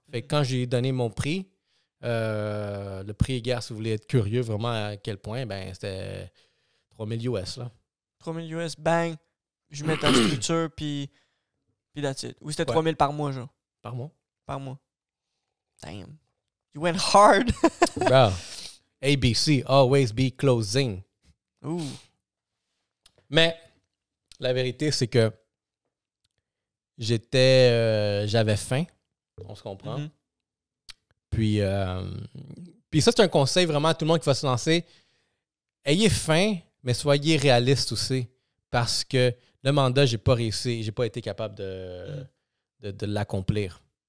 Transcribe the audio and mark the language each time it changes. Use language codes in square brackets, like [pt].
[fr] Fait que quand j'ai donné mon prix, le prix égard, si vous voulez être curieux vraiment à quel point, ben c'était 3000 US, là. 3000 US, bang, je mets ta structure, puis [en] that's it. [fr] Ou c'était 3000 par mois, genre? Par mois. Par mois. [en] Damn. You went hard. Bro, ABC, always be closing. Ooh. [fr] Mais la vérité, c'est que j'avais faim, on se comprend. Mm-hmm. Puis ça, c'est un conseil vraiment à tout le monde qui va se lancer. Ayez faim, mais soyez réaliste aussi. Parce que le mandat, j'ai pas réussi, j'ai pas été capable de l'accomplir.